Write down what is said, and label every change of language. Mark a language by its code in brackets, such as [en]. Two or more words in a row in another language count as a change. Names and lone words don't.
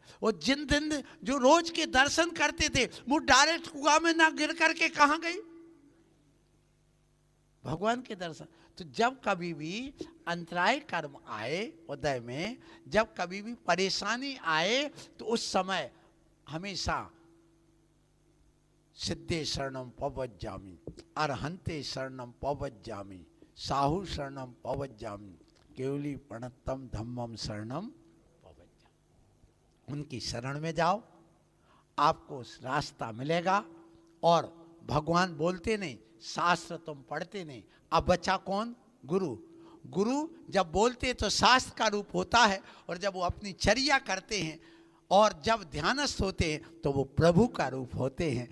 [hi] वो जिन दिन जो रोज के दर्शन करते थे वो डायरेक्ट कुआं में ना गिर करके कहां गई? भगवान के दर्शन। तो जब कभी भी अंतराय कर्म आए उदय में, जब कभी भी परेशानी आए, तो उस समय हमेशा [pra] सिद्धे शरणम पवज्जामि, अरहंते शरणम पवज्जामि, साहु शरणम पवज्जामि, केवली प्रणतम धम्मम शरणम पवज्जामि। [hi] उनकी शरण में जाओ, आपको रास्ता मिलेगा। और भगवान बोलते नहीं, शास्त्र तुम पढ़ते नहीं। अब बचा कौन? गुरु। गुरु जब बोलते तो शास्त्र का रूप होता है, और जब वो अपनी चर्या करते हैं और जब ध्यानस्थ होते हैं तो वो प्रभु का रूप होते हैं।